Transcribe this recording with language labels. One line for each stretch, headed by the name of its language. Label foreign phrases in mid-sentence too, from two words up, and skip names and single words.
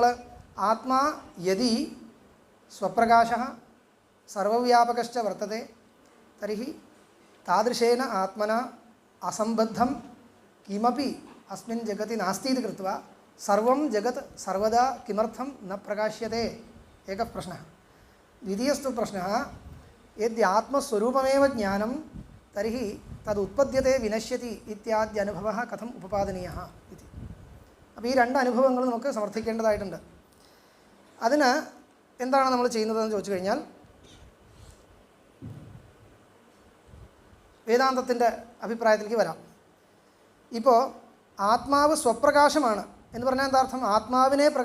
Sanskrit: ആത്മാ യദി സ്വപ്രകാശ സർവവ്യാപകശ്ച വർത്തത്തെ തർഹി താദൃശേന ആത്മന അസംബദ്ധം കിമപി അസ്മിൻ ജഗതി നാസ്തി ഇതി കൃത്വാ സർവം ജഗത് സർവദാ കിമർത്ഥം ന പ്രകാശ്യത്തെ? एकः प्रश्नः. द्वितीयस्तु प्रश्नः, यद्यात्मस्वरूपमेव ज्ञानं तर्हि तदुत्पद्यते विनश्यति इत्यादि अनुभवः कथम् उपपादनीयः इति.
Malayalam: അപ്പോൾ ഈ രണ്ട് അനുഭവങ്ങൾ നമുക്ക് സമർത്ഥിക്കേണ്ടതായിട്ടുണ്ട്. അതിന് എന്താണ് നമ്മൾ ചെയ്യുന്നതെന്ന് ചോദിച്ചു കഴിഞ്ഞാൽ, വേദാന്തത്തിൻ്റെ അഭിപ്രായത്തിലേക്ക് വരാം. ഇപ്പോൾ ആത്മാവ് സ്വപ്രകാശമാണ് എന്ന് പറഞ്ഞാൽ എന്താ അർത്ഥം?